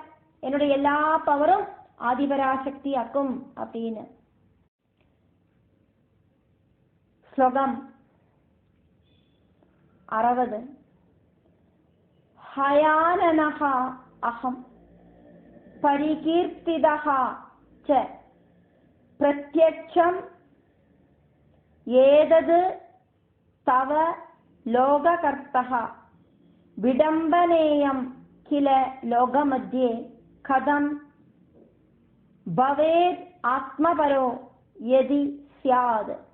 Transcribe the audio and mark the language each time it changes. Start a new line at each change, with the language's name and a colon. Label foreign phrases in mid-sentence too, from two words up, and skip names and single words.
Tamil: என்னுடைய எல்லா பவரும் ஆதிபராசக்தி ஆக்கும் அப்படின்னு. ஸ்லோகம் 60.
Sanskrit: हयाननः अहं परिकीर्तितः च प्रत्यक्षम एतद् तव लोककर्तः विडम्बनेयं किल लोकमध्ये कथं भवेत् आत्मपरो यदि स्यात्.